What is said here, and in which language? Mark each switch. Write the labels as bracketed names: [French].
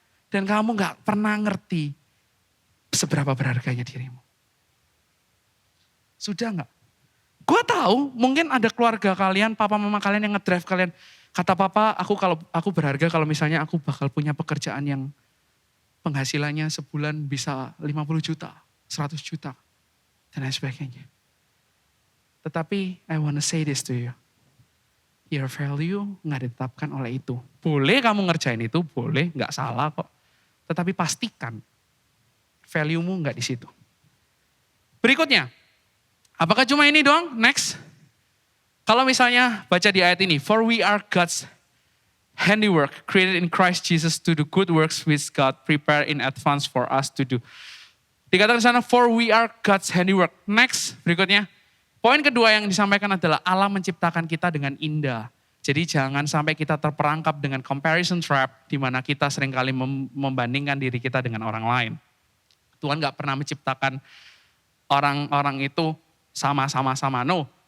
[Indonesian] Dan kamu enggak pernah ngerti seberapa berharganya dirimu. Sudah enggak? Gue tahu mungkin ada keluarga kalian, papa mama kalian yang ngedrive kalian. Kata papa, aku berharga kalau misalnya aku bakal punya pekerjaan yang penghasilannya sebulan bisa 50 juta, 100 juta, dan lain sebagainya. [English] Tetapi I want to say this to you. [Indonesian] Your value nggak ditetapkan oleh itu. Boleh kamu ngerjain itu, boleh, nggak salah kok. Tetapi pastikan value-mu nggak di situ. Berikutnya, apakah cuma ini doang? [English] Next. Kalau misalnya baca di ayat ini, for we are God's handiwork, created in Christ Jesus to do good works which God prepared in advance for us to do. [Indonesian] Dikatakan di sana, for we are God's handiwork. Next, berikutnya. Poin kedua yang disampaikan adalah Allah menciptakan kita dengan indah. Jadi jangan sampai kita terperangkap dengan comparison trap, di mana kita seringkali membandingkan diri kita dengan orang lain. Tuhan gak pernah menciptakan orang-orang itu sama-sama. No.